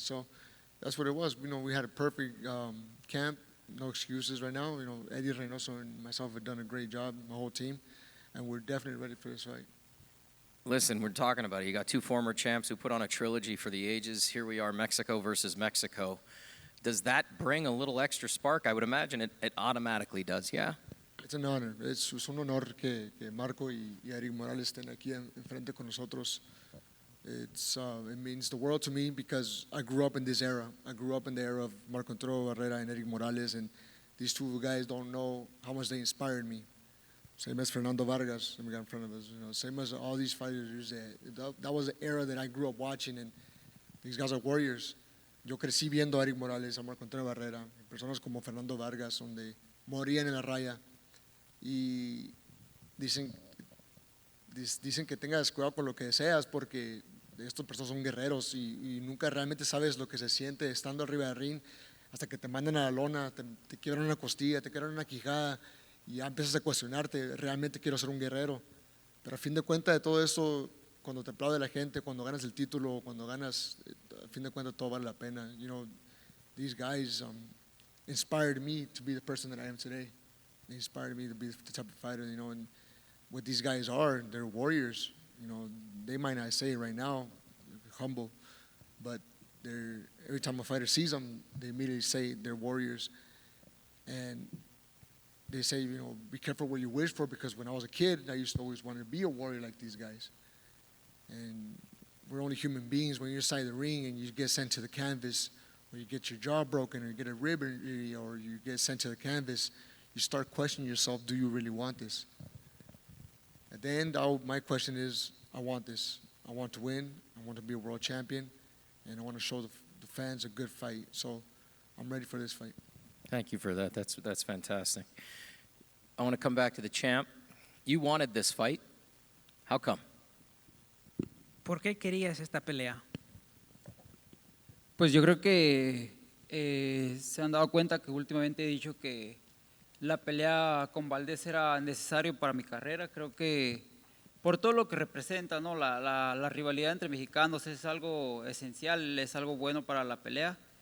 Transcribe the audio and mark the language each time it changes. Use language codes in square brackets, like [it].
[en] So that's what it was. You know, we had a perfect camp, no excuses right now. You know, Eddie Reynoso and myself have done a great job, my whole team, and we're definitely ready for this fight. Listen, we're talking about it. You got two former champs who put on a trilogy for the ages. Here we are, Mexico versus Mexico. Does that bring a little extra spark? I would imagine it automatically does, yeah? It's an honor. [es] Es un honor que Marco y Erik Morales estén aquí enfrente con nosotros. [en] It means the world to me because I grew up in this era. I grew up in the era of Marco Antonio Barrera and Erik Morales, and these two guys don't know how much they inspired me. Same as Fernando Vargas, the guy in front of us. You know, same as all these fighters. That was the era that I grew up watching, and these guys are warriors. [es] Yo crecí viendo a Erik Morales, a Marco Antonio Barrera, personas como Fernando Vargas, donde morían en la raya. Y dicen que tengas cuidado con lo que deseas, porque estas personas son guerreros y nunca realmente sabes lo que se siente estando arriba del ring hasta que te mandan a la lona, te quiebran una costilla, te quiebran una quijada y ya empiezas a cuestionarte, realmente quiero ser un guerrero. Pero a fin de cuentas de todo esto, cuando te aplaude la gente, cuando ganas el título, cuando ganas, a fin de cuentas todo vale la pena. [en] You know, these guys inspired me to be the person that I am today. They inspired me to be the type of fighter, you know, and what these guys are, they're warriors. You know, they might not say it right now, humble, but every time a fighter sees them, they immediately say they're warriors. And they say, you know, be careful what you wish for, because when I was a kid, I used to always want to be a warrior like these guys. And we're only human beings. When you're inside the ring and you get sent to the canvas, or you get your jaw broken, or you get a rib injury, or you get sent to the canvas, you start questioning yourself, do you really want this? At the end, my question is, I want this. I want to win. I want to be a world champion. And I want to show the fans a good fight. So I'm ready for this fight. Thank you for that. That's fantastic. I want to come back to the champ. You wanted this fight. How come? [es] ¿Por qué querías esta pelea? Pues yo creo que se han dado cuenta que últimamente he dicho que la pelea con Valdez era necesario para mi carrera. Creo que por todo lo que representa, ¿no? La rivalidad entre mexicanos es algo esencial, es algo bueno para la pelea.